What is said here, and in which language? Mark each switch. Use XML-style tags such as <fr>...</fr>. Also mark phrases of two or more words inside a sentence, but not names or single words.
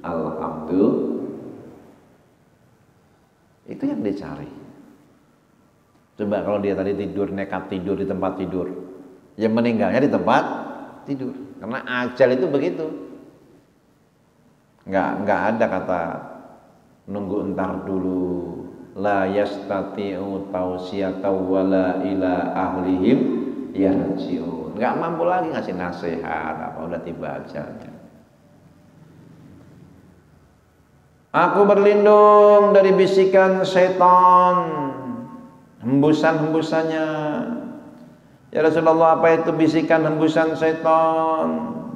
<id>Alhamdulillah. Itu yang dicari. Coba kalau dia tadi tidur, nekat tidur di tempat tidur, yang meninggalnya di tempat tidur. Karena ajal itu begitu. Nggak ada kata nunggu entar dulu.</id> <ar>لا يستطيع توصية ولا إلى أهلهم يرجعون.</ar> <id>Nggak mampu lagi ngasih nasihat, apa udah tiba ajalnya. Aku berlindung dari bisikan setan, hembusan-hembusannya.</id> <ar>يا رسول الله,</ar> <id>apa itu bisikan hembusan setan?</id>